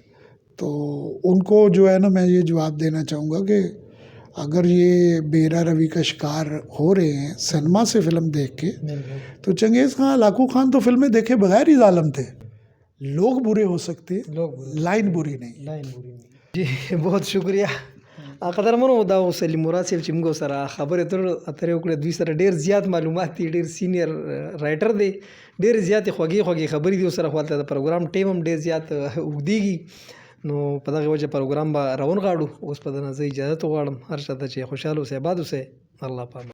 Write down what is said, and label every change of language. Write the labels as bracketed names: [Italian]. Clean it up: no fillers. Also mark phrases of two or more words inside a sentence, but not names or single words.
[Urdu] تو ان کو جو ہے نا، میں یہ جواب دینا چاہوں گا کہ اگر یہ بے راہ روی کا شکار ہو رہے ہیں سینما سے فلم دیکھ کے، تو چنگیز خان، لاکو خان تو فلمیں دیکھے بغیر ہی ظالم تھے. لوگ برے ہو سکتے ہیں، لائن بری نہیں. جی بہت شکریہ [Pashto] قدرمنو دا وسلیم مراد صاحب چې موږ سره خبرې اترې وکړې، دوی سره ډېر زیات معلومات دي، ډېر [English] senior writer [Pashto] دی، ډېر زیاتې خوږې خبرې دي ورسره. خو هلته د پروګرام ټیم هم ډېر زیات اوږدېږي، نو په دغه وجه پروګرام به راونغاړو. اوس په دې نه زه اجازت وغواړم، هر چاته چې خوشحاله اوسئ، آباد اوسئ، الله پاک.